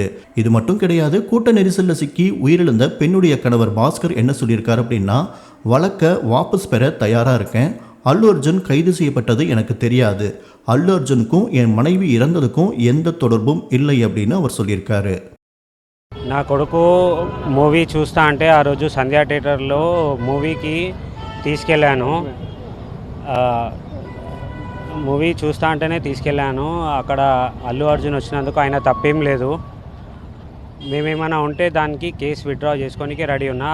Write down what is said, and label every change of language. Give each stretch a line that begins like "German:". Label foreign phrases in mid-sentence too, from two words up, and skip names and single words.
Tamil: இது மட்டும் கிடையாது, கூட்ட நெரிசலில் சிக்கி உயிரிழந்த பெண்ணுடைய கணவர் பாஸ்கர் என்ன சொல்லியிருக்காரு அப்படின்னா, வழக்கை வாபஸ் பெற தயாராக இருக்கேன். அல்லு அர்ஜுன் கைது செய்யப்பட்டது எனக்கு தெரியாது. அல்லு அர்ஜுனுக்கும் என் மனைவி இறந்ததுக்கும் எந்த தொடர்பும் இல்லை அப்படின்னு அவர் சொல்லியிருக்காரு.
Telugu: నా కొడుకు మూవీ చూస్తా అంటే ఆ రోజు సంధ్యా థియేటర్లో మూవీకి తీసుకెళ్ళాను. మూవీ చూస్తా అంటేనే తీసుకెళ్ళాను. అక్కడ అల్లు అర్జున్ వచ్చినందుకు ఆయన తప్పేం లేదు. మేమేమైనా ఉంటే దానికి
English: case withdraw
Telugu: చేసుకోనికి రెడీ ఉన్నా.